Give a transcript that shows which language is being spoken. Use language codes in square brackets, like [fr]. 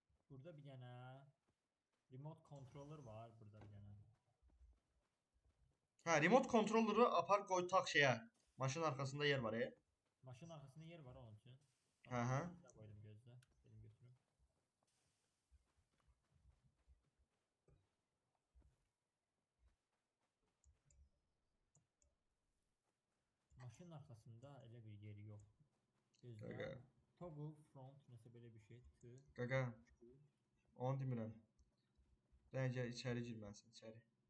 [az] Burada bir dənə remote controller var, burada bir dənə. [tr] Ha, remote controller'ı apar koy tak şeye. Maşının arkasında yer var ya. [az] Maşının arxasında yer var onun üçün. Hı hı. Qoydum gözlə. Gedim götürüm. Maşının arxasında elə bir yeri yox. Gözlə. Qaqa. [en] Toggle front [az] nəsə belə bir şey. Qaqa. Onu demirəm. Bence içeri girməlisən, içeri.